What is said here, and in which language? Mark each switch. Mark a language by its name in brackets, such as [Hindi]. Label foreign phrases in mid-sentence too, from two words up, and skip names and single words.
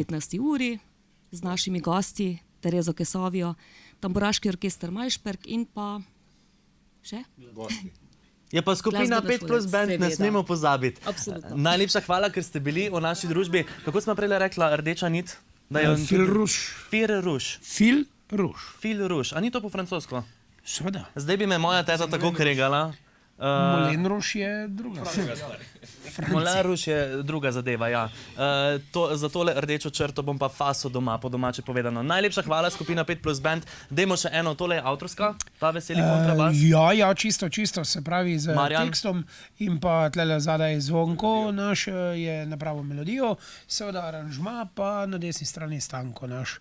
[Slovenian] Ob 19. uri z našimi gosti, Terezo Kesovijo, Tamburaški orkester Majšperk in pa še? Je pa skupina 5+ Band, ne smemo pozabiti. Absolutno. Najlepša hvala, ker ste bili v naši družbi. Kako smo prej rekla, rdeča nit? [French] Fil rouge. Fil rouge. Fil rouge. Fil rouge. [Slovenian] A ni to po francosko? Seveda. Zdaj bi me moja teta tako kregala. Moulin Rouge je druga. Moulin Rouge je druga zadeva, ja. Za tole rdečo črto bom pa faso doma, po domače povedano. Najlepša hvala, skupina 5+ Band. Dajmo še eno, tole je avtorska, ta veseli kontrabas. Ja, čisto, se pravi z Marjan. tekstom in pa tlele zadaj Zvonko naš je napravil melodijo, seveda aranžma pa na desni strani Stanko naš.